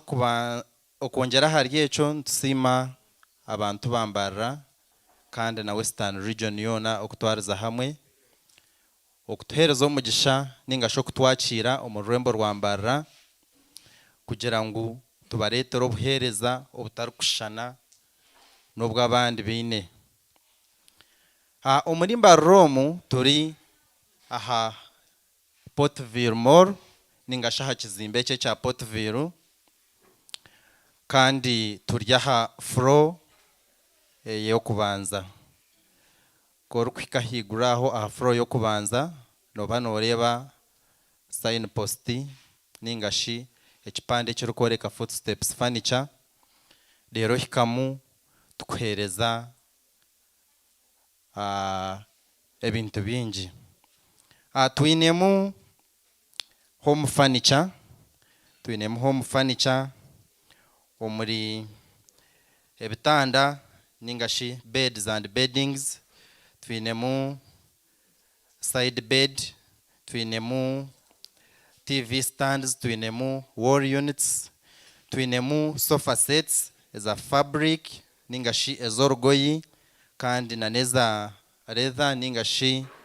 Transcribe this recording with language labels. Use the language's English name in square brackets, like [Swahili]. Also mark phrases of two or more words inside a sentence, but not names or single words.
[Nyankole] kuba okongera hari echo ntusima abantu ba Mbarara kandi na Western Region yona okutwariza hamwe okutuhereza omugisha ninga sho kutwakira omurwembo rwa Mbarara kugira ngo tubaretere obuhereza obutarukushana n'obw'abandi bine. Omuri Mbarara turi aha Portville Mall ninga shaha kizimbe cye cya Portville kandi turi aha floor yo kubanza kor kwika higuraho aha floor yo kubanza noba noreba [English] sign post [Nyankole] ninga shi ekipande kiri koreka footsteps furniture rero hikamu tukuhereza ebintu bingi twinemu [English] home furniture [Nyankole] omuri ebitanda ningashi [English] beds and beddings [Nyankole] twinemu [English] side bed [Nyankole] twinemu [English] TV stands [Nyankole] twinemu [English] wall units [Nyankole] twinemu [English] sofa sets [Nyankole] eza fabric ningashi ezorgoyi kandi na neza leather ningashi